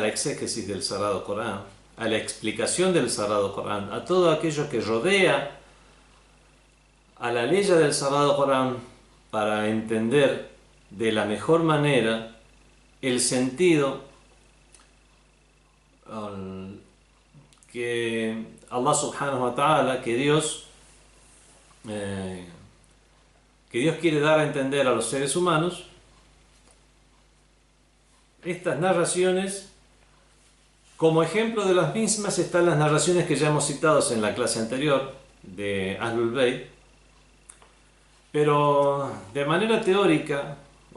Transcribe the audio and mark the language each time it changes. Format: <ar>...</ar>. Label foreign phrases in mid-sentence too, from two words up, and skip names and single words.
<es>la exégesis del Sagrado Corán, a la explicación del Sagrado Corán, a todo aquello que rodea a la ley del Sagrado Corán para entender de la mejor manera el sentido que Allah</es> <ar>سبحانه وتعالى,</ar> <es>que Dios quiere dar a entender a los seres humanos. Estas narraciones, como ejemplo de las mismas, están las narraciones que ya hemos citado en la clase anterior de</es> <ar>أهل البيت,</ar> <es>pero de manera teórica o</es>